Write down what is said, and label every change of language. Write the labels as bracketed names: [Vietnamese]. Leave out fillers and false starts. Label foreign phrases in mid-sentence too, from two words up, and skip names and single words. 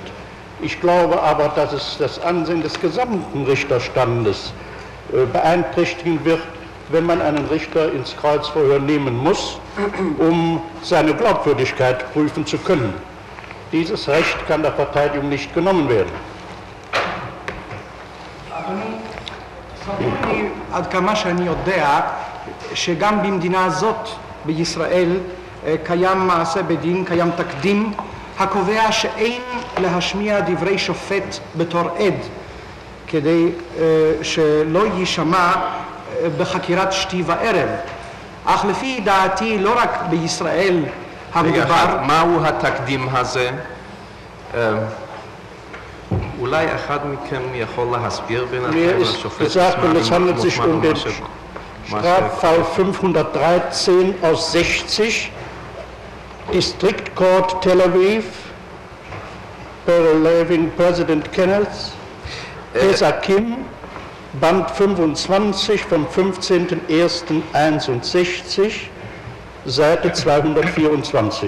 [German] Ich glaube aber, dass es das Ansehen des gesamten Richterstandes beeinträchtigen wird, wenn man einen Richter ins Kreuzverhör nehmen muss, um seine Glaubwürdigkeit prüfen zu können. Dieses Recht kann der Verteidigung nicht genommen werden. [Hebrew] עד כמה שאני יודע שגם במדינה הזאת בישראל קיים מעשה בדין, קיים תקדים הקובע שאין להשמיע דברי שופט בתור עד כדי שלא יישמע בחקירת שתי וערב. אך לפי דעתי לא רק בישראל המדובר... מהו התקדים הזה? אולי אחד מכם יכול להסביר בינתיים לשופט מוזמנו? [German] Es handelt sich um den Straffall 513 aus 60, [English] District Court Tel Aviv, Living President Kenneth, [German] Pesakim, Band 25 vom 15.01.61, Seite 224.